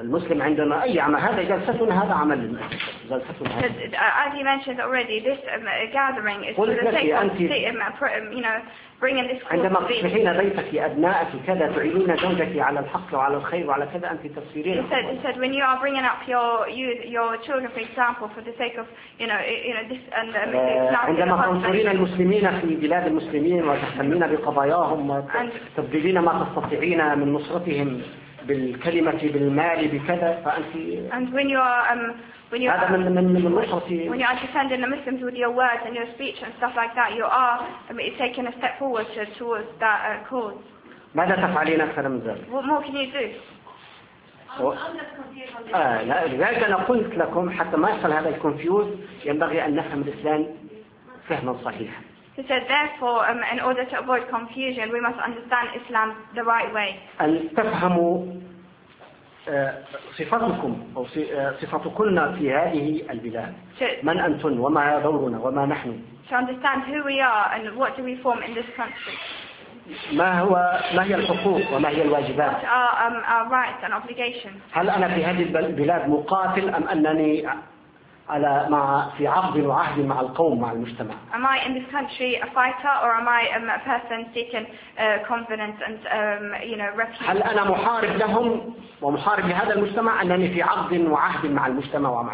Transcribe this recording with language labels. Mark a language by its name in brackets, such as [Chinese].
[Arabic] المسلم عندما أي عمل هذا جلسة هذا عمل جلسة هذا. [English] As he mentioned already, this gathering is for the sake of bringing this. [Arabic] عندما تصبحين بيتك أبنائك كذا تعينين زوجك على الحق وعلى الخير وعلى كذا أنت تصبرين. [English] He said when you are bringing up your children, for example, for the sake of you know this and [Arabic] عندما تنصرين المسلمين في بلاد المسلمين وتهتمين بقضاياهم وتبذلين ما تستطيعين من نصرتهم بالكلمة بالمال بكذا فأنت [English] when you are defending the Muslims with your words and your speech and stuff like that, you are taking a step forward towards that cause. [Arabic] ماذا تفعلين أكثر من ذلك؟ [English] What more can you do? [Arabic] لا لذلك أنا قلت لكم حتى ما يحصل هذا الكونفيوز ينبغي أن نفهم الإسلام فهما صحيحا. [English] He said, therefore, in order to avoid confusion, we must understand Islam the right way. [Arabic] أن تفهموا صفاتكم أو صفاتكنا في هذه البلاد. من أنتن وما دورنا وما نحن. [English] To understand who we are and what do we form in this country. [Arabic] ما هي الحقوق وما هي الواجبات؟ [English] our rights and obligations. [Arabic] هل أنا في هذه البلاد مقاتل أم أنني على مع في عقد وعهد مع القوم مع المجتمع؟ [English] Am I in this country a fighter or am I a person seeking confidence and refuge? [Arabic] هل أنا محارب لهم ومحارب لهذا المجتمع أنني في عقد وعهد مع المجتمع ومع